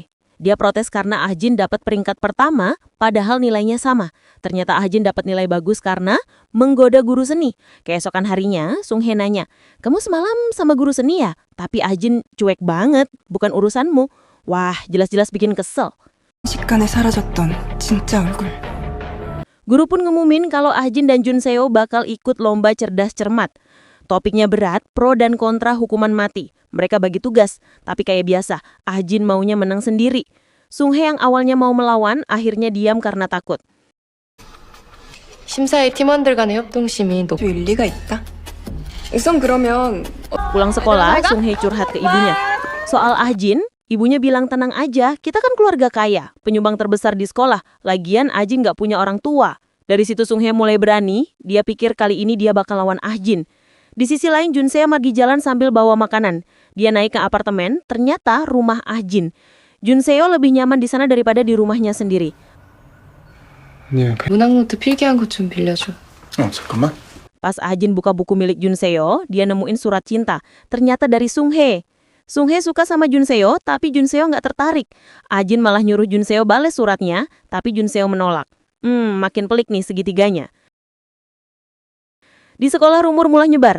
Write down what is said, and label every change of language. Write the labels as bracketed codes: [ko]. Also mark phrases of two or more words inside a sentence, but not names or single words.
[id] Dia protes karena Ahjin dapat peringkat pertama, padahal nilainya sama. Ternyata Ahjin dapat nilai bagus karena menggoda guru seni. Keesokan harinya, Sung Hee nanya, kamu semalam sama guru seni ya? Tapi Ahjin cuek banget, bukan urusanmu. Wah, jelas-jelas bikin kesel. [ko] 순식간에 사라졌던 진짜 얼굴. [id] Guru pun ngumumin kalau Ahjin dan Jun Seo bakal ikut lomba cerdas cermat. Topiknya berat, pro dan kontra hukuman mati. Mereka bagi tugas, tapi kayak biasa, Ahjin maunya menang sendiri. Sung Hee yang awalnya mau melawan, akhirnya diam karena takut. [ko] 심사위 팀원들 간의 협동심이 좀 일리가 있다. 우선 그러면 [id] Pulang sekolah, Sung Hee curhat ke ibunya. Soal Ahjin, ibunya bilang tenang aja, kita kan keluarga kaya, penyumbang terbesar di sekolah. Lagian Ahjin gak punya orang tua. Dari situ Sung Hee mulai berani, dia pikir kali ini dia bakal lawan Ahjin. Di sisi lain, Jun Seo pergi jalan sambil bawa makanan. Dia naik ke apartemen, ternyata rumah Ahjin. Jun Seo lebih nyaman di sana daripada di rumahnya sendiri. [ko] 문학노트 필기한 것 좀 빌려줘. 잠깐만. [id] Pas Ahjin buka buku milik Jun Seo, dia nemuin surat cinta. Ternyata dari Sung Hee. Sung Hee suka sama Jun Seo, tapi Jun Seo nggak tertarik. Ahjin malah nyuruh Jun Seo bales suratnya, tapi Jun Seo menolak. Makin pelik nih segitiganya. Di sekolah rumor mulai nyebar.